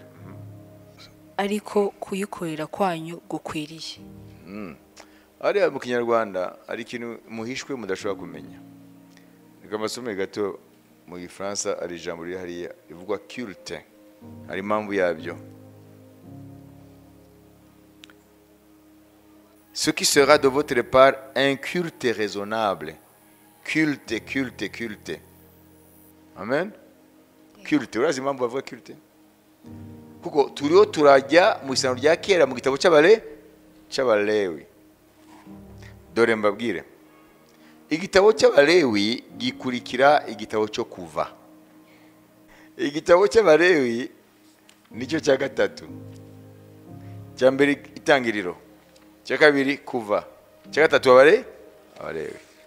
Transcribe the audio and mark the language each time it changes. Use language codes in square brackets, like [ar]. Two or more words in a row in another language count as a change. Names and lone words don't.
[rw] Ariko kuyikorera kwanyu gukwiriye. Ariya mu Kinyarwanda ari ikintu muhishwe mudashobora kumenya. Reka mbasome gato mu Gifaransa, ari ijambo riri hariya rivuga culte, hari impamvu yabyo. [fr] Ce qui sera de votre part un culte raisonnable. Culte, culte, culte. Amen. Culte, [rw] urazi impamvu bavuga culte? Kuko turiho turajya mu isano rya kera mu gitabo cy'Abalewi. Dore mbabwire, igitabo cy'Abalewi gikurikira igitabo cyo Kuva. Igitabo cy'Abalewi nicyo cya gatatu, cya mbere Itangiriro, cya kabiri Kuva, cya gatatu Abalewi.